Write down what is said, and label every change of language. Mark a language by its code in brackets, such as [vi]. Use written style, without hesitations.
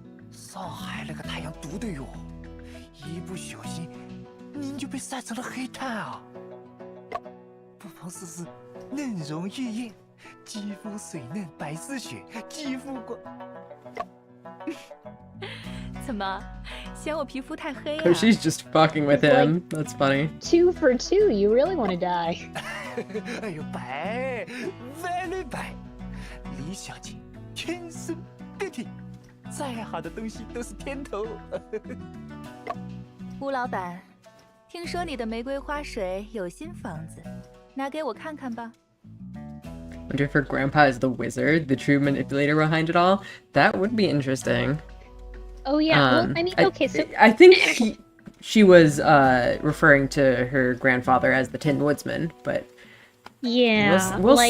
[zh] 上海那个太阳毒的哟，一不小心您就被晒成了黑炭啊！不妨试试嫩容玉液，肌肤水嫩白似雪，肌肤光。怎么，嫌我皮肤太黑啊？ [en] Oh, she's just fucking with him. That's funny. 2 for 2, you really want to die. [zh] 哎呦，白， [en] very [zh] 白，李小姐天生得体，再好的东西都是天头。吴老板，听说你的玫瑰花水有新房子，拿给我看看吧。 [en] Wonder if her grandpa is the wizard, the true manipulator behind it all. That would be interesting. Oh yeah, well, I mean, okay, so I think she was referring to her grandfather as the Tin Woodsman, but yeah, we'll like,